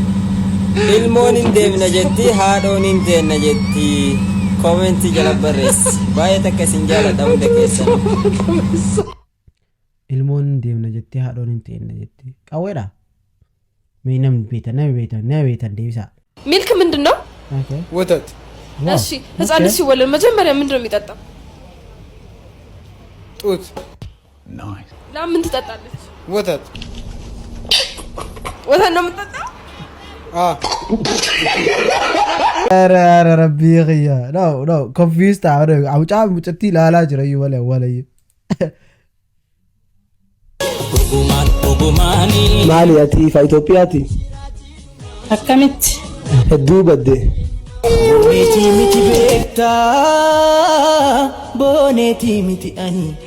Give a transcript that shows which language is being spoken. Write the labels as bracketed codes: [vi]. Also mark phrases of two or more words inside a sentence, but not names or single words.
[om] Ilmoon hin deemna jetti haadhoon hin deemna jetti koomentii jala barreessi. Baay'ee takka isin jaaladha hunda keessan. Ilmoon hin deemna jetti haadhoon hin deemna jetti. Qawweedha. Mee namni beetan deebisaa. [am] ሚልክ ምንድን ነው? ወተት። እሺ ህፃን ሲወለድ መጀመሪያ ምንድን ነው የሚጠጣው? ጡት። ለምን ትጠጣለች? ወተት። ወተት ነው የምትጠጣው? ኧረ ረቢ ኸያ ነው ኮንፊውዝድ አሁን አውጫ ሙጭቲ ላላ ጅረዩ ወለይ [om] maali ati fa Itoophiyaati akkamitti hedduu badde boneeti miti beektaa boneeti miti ani